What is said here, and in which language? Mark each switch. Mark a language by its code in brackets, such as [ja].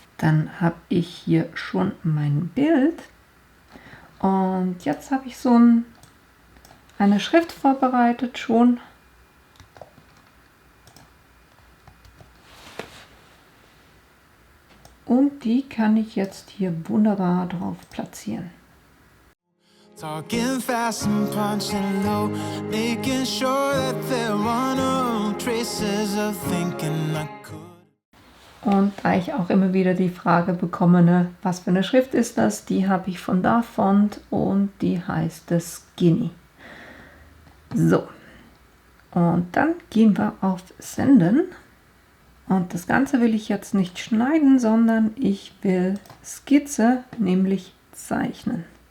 [de] Dann habe ich hier schon mein Bild. Und jetzt habe ich so eine Schrift vorbereitet schon. Und die kann ich jetzt hier wunderbar drauf platzieren. [en] Talking fast and punching low, making sure that there are no traces of thinking I could. [de] Und da ich auch immer wieder die Frage bekomme, was für eine Schrift ist das, die habe ich von Dafont und die heißt Skinny. So, und dann gehen wir auf Senden. Und das Ganze will ich jetzt nicht schneiden, sondern ich will Skizze, nämlich zeichnen.